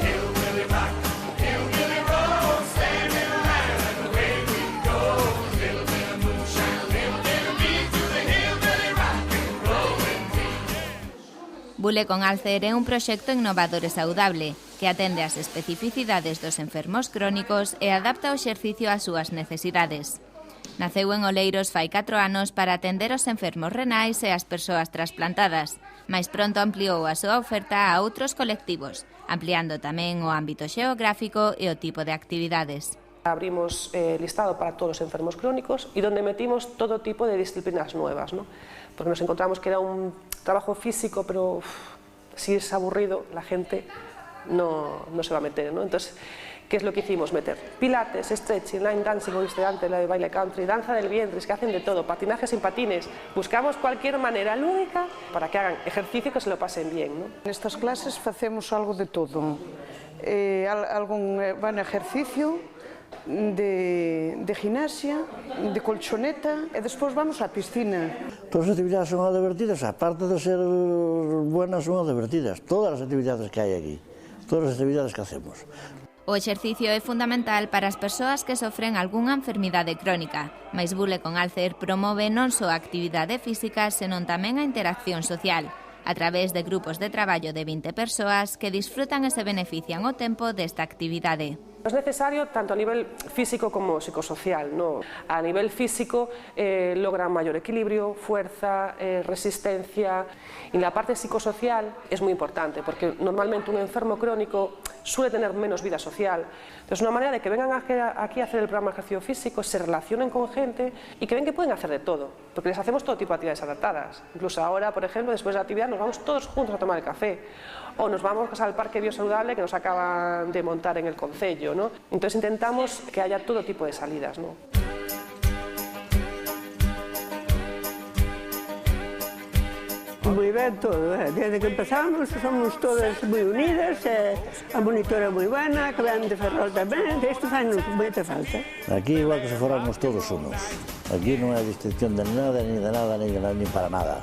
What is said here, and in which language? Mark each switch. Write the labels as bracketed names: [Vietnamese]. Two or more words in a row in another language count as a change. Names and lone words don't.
[Galician] Bule con Alcer é un proxecto innovador e saudable que atende ás especificidades dos enfermos crónicos e adapta o exercicio ás súas necesidades. Naceu en Oleiros fai 4 anos para atender os enfermos renais e as persoas trasplantadas, mais pronto ampliou a súa oferta a outros colectivos, ampliando tamén o ámbito xeográfico e o tipo de actividades. [Spanish] Abrimos listado para todos los enfermos crónicos y donde metimos todo tipo de disciplinas nuevas, ¿no? Porque nos encontramos que era un trabajo físico, pero si es aburrido, la gente no se va a meter, ¿no? Entonces, ¿qué es lo que hicimos? Meter pilates, [English] stretching, line dancing, [Spanish] como viste antes, la de baile country, danza del vientre, es que hacen de todo, patinaje sin patines. Buscamos cualquier manera lúdica para que hagan ejercicio que se lo pasen bien, ¿no? [Galician] Nestas clases facemos algo de todo, algún ejercicio, de gimnasia, de colchoneta e despois vamos á piscina. Todas as actividades son divertidas, aparte de ser buenas, son divertidas. Todas as actividades que hai aquí, todas as actividades que hacemos. O exercicio é fundamental para as persoas que sofren algunha enfermidade crónica, mais Bule con Alcer promove non só a actividade física, senón tamén a interacción social, a través de grupos de traballo de 20 persoas que disfrutan e se benefician o tempo desta actividade. [Spanish] Es necesario tanto a nivel físico como psicosocial, ¿no? A nivel físico logran mayor equilibrio, fuerza, resistencia. Y la parte psicosocial es muy importante porque normalmente un enfermo crónico suele tener menos vida social. Entonces, una manera de que vengan aquí a hacer el programa de ejercicio físico, se relacionen con gente y que ven que pueden hacer de todo, porque les hacemos todo tipo de actividades adaptadas. Incluso ahora, por ejemplo, después de la actividad nos vamos todos juntos a tomar el café o nos vamos al parque biosaludable que nos acaban de montar en el concello, ¿no? Entonces intentamos que haya todo tipo de salidas, ¿no? [Galician] Moi ben todo, desde que empezamos somos todas moi unidas, a monitora moi buena, que ven de Ferrol tamén, isto fai-nos moita falta. Aquí igual que se foramos todos unos, aquí non hai distinción de nada, [Spanish] ni para nada.